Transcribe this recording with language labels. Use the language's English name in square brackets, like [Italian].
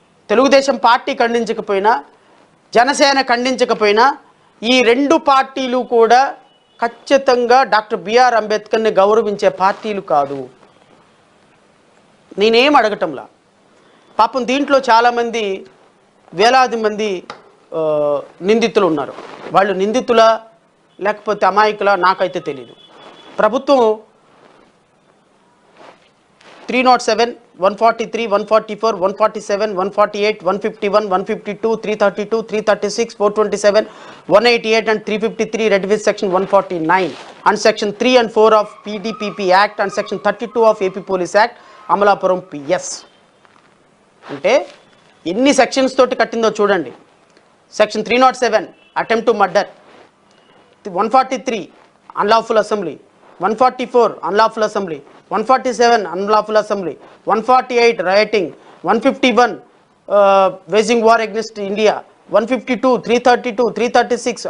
[Telugu] Telugu Desam party ఖండించకపోయినా, Janasena ఖండించకపోయినా, ఈ రెండు పార్టీలు కూడా ఖచ్చితంగా డాక్టర్ బిఆర్ అంబేద్కర్ని గౌరవించే పార్టీలు కాదు. నేనేం అడగటంలా. పాపం దీంట్లో చాలామంది వేలాది మంది నిందితులు ఉన్నారు. వాళ్ళు నిందితులా లేకపోతే అమాయకులా నాకైతే తెలీదు. [English] ప్రభుత్వం 307, 143, 144, 147, 148, 151, 152, 332, 336, 427, 188 and 353 read with section 149 and section 3 and 4 of PDPP Act and section 32 of AP Police Act, Amalapuram PS. [Telugu] అంటే ఎన్ని సెక్షన్స్ తోటి కట్టిందో చూడండి. Section 307 attempt to murder, 143 unlawful assembly, 144 unlawful assembly, 147 unlawful assembly, 148 rioting, 151 [English] waging war against India, [Telugu] 152, 332, 336.